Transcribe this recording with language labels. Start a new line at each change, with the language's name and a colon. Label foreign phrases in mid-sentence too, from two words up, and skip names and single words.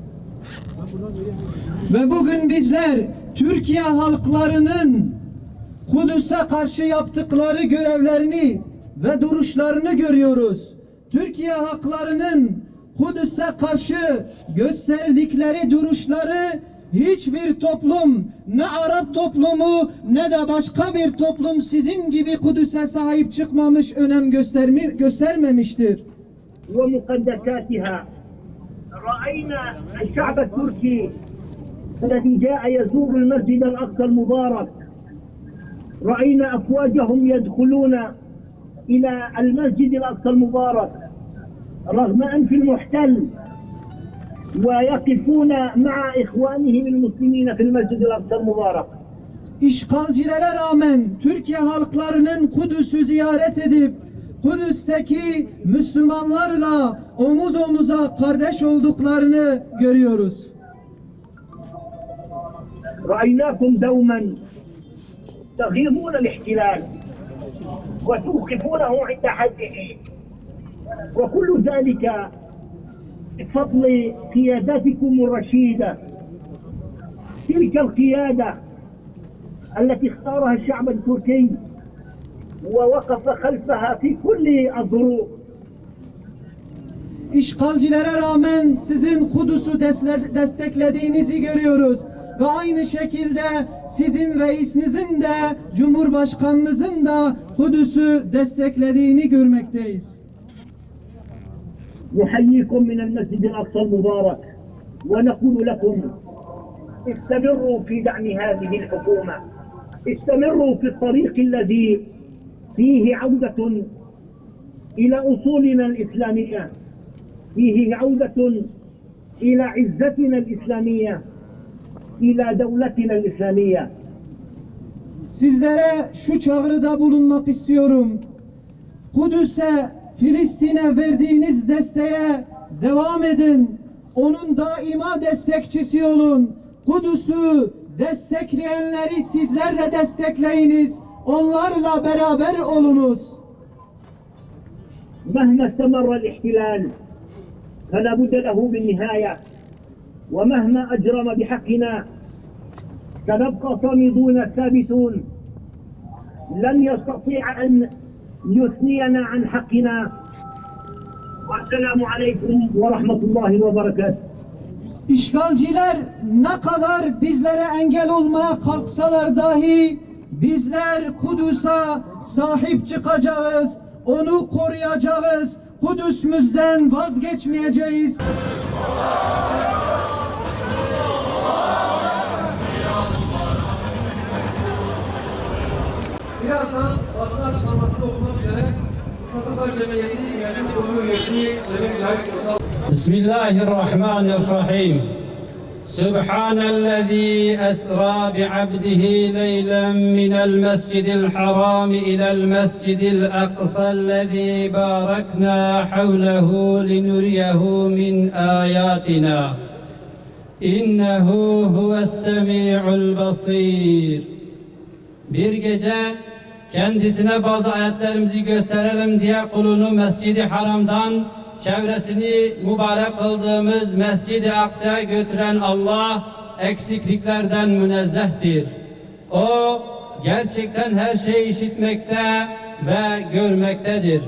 Turkish: Ve bugün bizler Türkiye halklarının Kudüs'e karşı yaptıkları görevlerini ve duruşlarını görüyoruz. Türkiye halklarının Kudüs'e karşı gösterdikleri duruşları hiçbir toplum, ne Arap toplumu ne de başka bir toplum sizin gibi Kudüs'e sahip çıkmamış, önem göstermemiştir.
Arabic: ومقدساتها رأينا الشعب التركي الذي جاء يزور المسجد الأقصى المبارك، رأينا أفواجهم يدخلون إلى المسجد الأقصى المبارك رغم أنف المحتل ويقفون مع إخوانهم المسلمين في المسجد الأقصى المبارك.
Turkish: İşgalcilere rağmen Türkiye halklarının Kudüs'ü ziyaret edip Kudüs'teki Müslümanlarla omuz omuza kardeş olduklarını görüyoruz.
Arabic: رأيناكم دوما تغيظون الاحتلال وتوقفونه عند حده، وكل ذلك بفضل قيادتكم الرشيدة، تلك القيادة التي اختارها الشعب التركي ووقف خلفها في كل الظروف.
Turkish: İşgalcilere rağmen sizin Kudüs'ü desteklediğinizi görüyoruz. Ve aynı şekilde sizin reisinizin de Cumhurbaşkanınızın da Kudüs'ü desteklediğini görmekteyiz.
Arabic: نحييكم من المسجد الأقصى المبارك ونقول لكم استمروا في دعم هذه الحكومة، استمروا في الطريق الذي فيه عودة إلى أصولنا الإسلامية، فيه عودة إلى عزتنا الإسلامية، إلى دولتنا الإسلامية.
Turkish: Sizlere şu çağrıda bulunmak istiyorum. Kudüs'e, Filistin'e verdiğiniz desteğe devam edin. Onun daima destekçisi olun. Kudüs'ü destekleyenleri sizler de destekleyiniz. Onlarla beraber olunuz.
Arabic: مهما استمر الاحتلال فلا بد له بالنهاية، ومهما أجرم بحقنا سنبقى صامدون ثابتون، لن يستطيع أن يثنينا عن حقنا. والسلام عليكم ورحمة الله وبركاته.
Turkish: İşgalciler ne kadar bizlere engel olmaya kalksalar dahi bizler Kudüs'e sahip çıkacağız, onu koruyacağız, Kudüs'ümüzden vazgeçmeyeceğiz. Birazdan basın açıklamasında okumak üzere Kasaplar Cemiyeti Yönetim Kurulu üyesi Cemil Cahit Uysal.
Arabic: بسم الله الرحمن الرحيم سبحان الذي أسرى بعبده ليلا من المسجد الحرام إلى المسجد الأقصى الذي باركنا حوله لنريه من آياتنا إنه هو السميع البصير.
Turkish: Bir gece kendisine bazı ayetlerimizi gösterelim diye kulunu Mescid-i Haram'dan çevresini mübarek kıldığımız Mescid-i Aksa'ya götüren Allah eksikliklerden münezzehtir. O gerçekten her şeyi işitmekte ve görmektedir.